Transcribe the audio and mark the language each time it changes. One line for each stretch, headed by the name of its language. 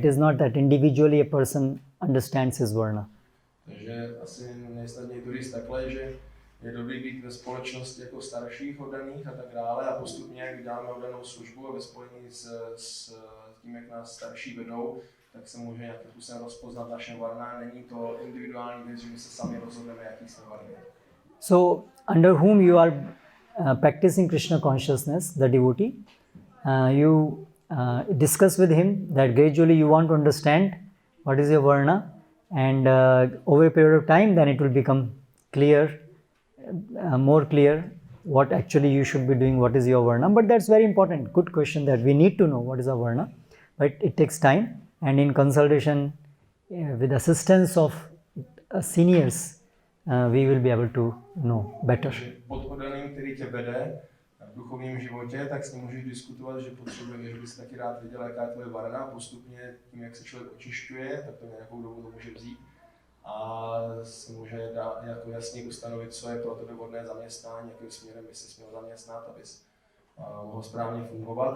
English: It is not that individually a person understands his Varna.
Czech: Takže asi nejsnadněji to říct takhle, že je dobrý být ve společnosti jako starších oddaných a tak dále, a postupně, jak děláme oddanou službu a ve spojení s tím, jak nás starší vedou, tak se může nějakým způsobem rozpoznat naše varna. Není to individuální věc, že my se sami rozhodneme, jaký jsme varny.
English: So, under whom you are practicing Krishna consciousness, the devotee, you discuss with him that gradually you want to understand what is your Varna, and over a period of time then it will become clear, more clear what actually you should be doing, what is your Varna. But that's very important, good question, that we need to know what is our Varna, but it takes time, and in consultation with assistance of seniors, we will be able to know better.
Czech: Pod oddaným, který tě vede v duchovním životě, tak s ním můžeš diskutovat, že potřebuješ, že bys taky rád věděl, jaká je tvoje varna. Postupně tím, jak se člověk očišťuje, tak to nějakou dobu to může vzít a se může jako jasně ustanovit, co je pro tebe vhodné zaměstnání, jakým směrem by se měl zaměstnat, abys mohl správně fungovat.